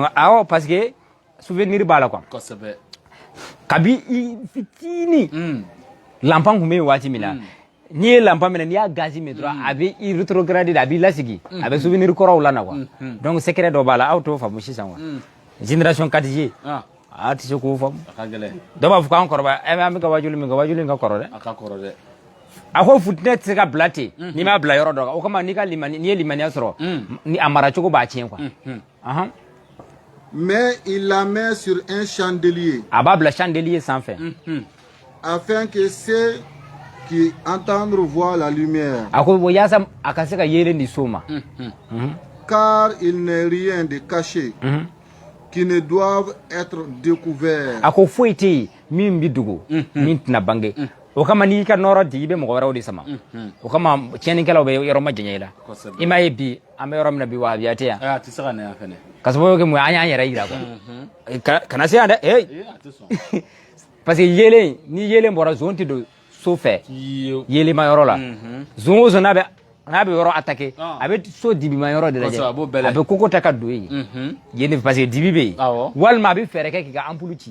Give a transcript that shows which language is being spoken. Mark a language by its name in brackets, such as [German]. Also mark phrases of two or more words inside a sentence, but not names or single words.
[Bambara] awɔ [French] parce que souvenir [Bambara] b'a la quoi kabi i fitini lampa tun bɛ yen waati min na n'i ye lampa minɛ n'i y'a gazi min dɔrɔn a bɛ i rétrograde a b'i lasigi a bɛ souvenir kɔrɔw la na [French] quoi donc secret [Bambara] dɔ b'a la aw t'o faamu sisan quoi génération 4G a tɛ se k'o faamu dɔw b'a fɔ k'an kɔrɔbaya an bɛ ka wajulu min kɛ wajulu in ka kɔrɔ dɛ a ko futinɛ tɛ se ka bila ten n'i m'a bila yɔrɔ dɔ kan o kama n'i ye limaniya sɔrɔ ni a mara cogo b'a tiɲɛ quoi [French] mais il la met sur un chandelier [Bambara] a b'a bila chandelier sanfɛ [French] afin que ceux qui entendent voir la lumière [Bambara] a ko yaasa a ka se ka yeelen di so ma [French] car il n'est rien de caché qui ne doivent être découverts [Bambara] a ko foyi tɛ yen min bɛ dogo min tɛna bange o kama n'i ka nɔrɔ di i bɛ mɔgɔ wɛrɛw de sama o kama tiɲɛnikɛlaw bɛ yɔrɔ ma janya i la i m'a ye bi an bɛ yɔrɔ min na bi wahabiya tɛ yan ka sababu kɛ mun ye an y'an yɛrɛ yira quoi kana se yan dɛ [French] parce que [Bambara] yeelen ni yeelen bɔra zon tɛ don so fɛ yeelema yɔrɔ la zon o zon n'a bɛ yɔrɔ attaqué a bɛ so dibima yɔrɔ de lajɛ a bɛ koko ta ka don yen yen [French] parce que [Bambara] dibi bɛ yen walima a bɛ fɛɛrɛ kɛ k'i ka ampulu ci